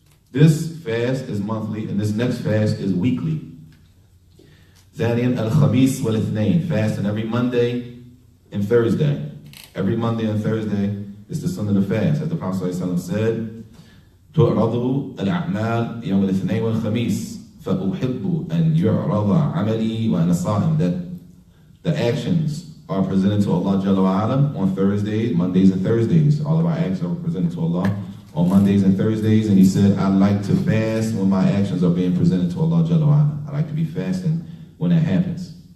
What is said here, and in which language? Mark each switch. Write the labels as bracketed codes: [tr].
[en] This fast is monthly, and this next fast is weekly. [ar] ثانيا الخميس والاثنين, [en] fasting every Monday and Thursday. Every Monday and Thursday is the sunnah of the fast. As the Prophet ﷺ said, [ar] تعرض الأعمال يوم الاثنين والخميس فأحب أن يعرض عملي وأنا صائم. [en] That the actions are presented to Allah Jalla wa'ala on Thursdays, Mondays and Thursdays. All of our actions are presented to Allah on Mondays and Thursdays. And he said, I like to fast when my actions are being presented to Allah Jalla wa'ala. I like to be fasting when that happens.